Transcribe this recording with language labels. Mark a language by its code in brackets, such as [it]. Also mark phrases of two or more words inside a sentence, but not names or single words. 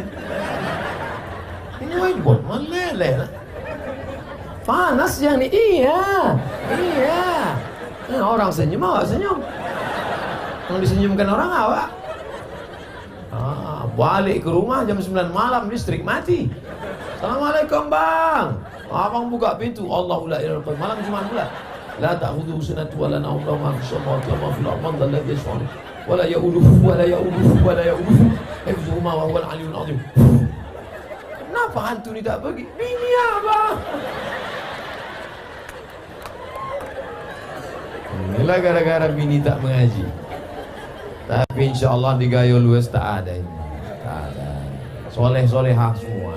[ms] Ini whiteboard meleleh lah, panas yang ini. Iya. Nah, orang senyum awak senyum, yang disenyumkan orang awak. Balik ke rumah jam 9 malam, listrik mati. Assalamualaikum bang, abang buka pintu, [ar] الله لا إله إلا الله, [ms] malam Jumat pula. [ar] لا تأخذه سنة ولا نوم له ما في السماوات وما في الأرض من ذا الذي يشفع ولا يئوده ولا يئوده حفظهما وهو العلي العظيم. [ms] Kenapa hantu ni tak pergi? Bini abang. Inilah gara-gara bini tak mengaji. Tapi [ar] إن شاء الله [ms] di Gayo Lues tak ada ini. Tak ada. Soleh-solehah semua.